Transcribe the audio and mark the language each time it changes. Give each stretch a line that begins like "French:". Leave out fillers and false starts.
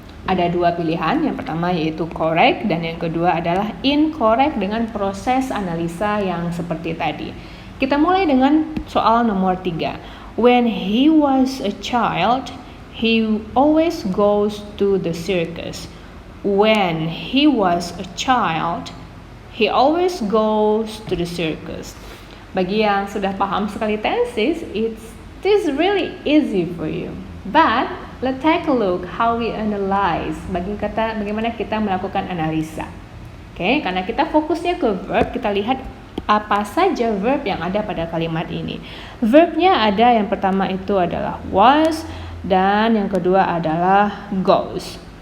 Indonesian: Ada 2 pilihan, yang pertama yaitu correct dan yang kedua adalah incorrect dengan proses analisa yang seperti tadi. Kita mulai dengan soal nomor 3.
English: When he was a child, he always goes to the circus. When he was a child, he always goes to the circus.
Indonesian: Bagi yang sudah paham sekali
English: tenses, it is really easy for you. But let's take a look how we analyze.
Indonesian: Bagaimana kita melakukan analisa. Oke, karena kita fokusnya ke verb, kita lihat apa saja verb yang ada pada kalimat ini. Verbnya ada, yang pertama itu adalah was dan yang kedua adalah goes.